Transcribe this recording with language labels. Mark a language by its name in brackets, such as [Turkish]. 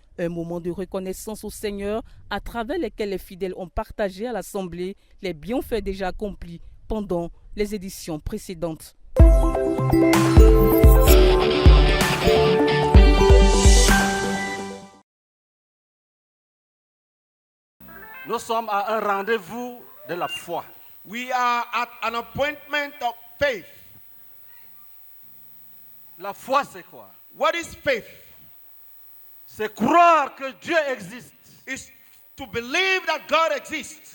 [French] Un moment de reconnaissance au Seigneur à travers lesquels les fidèles ont partagé à l'Assemblée les bienfaits déjà accomplis pendant les éditions précédentes. Nous sommes à un rendez-vous de la foi. [English] We are at an appointment of faith. [French] La foi, c'est quoi? [English] What is faith? [French] C'est croire que Dieu existe. [English] It's to believe that God exists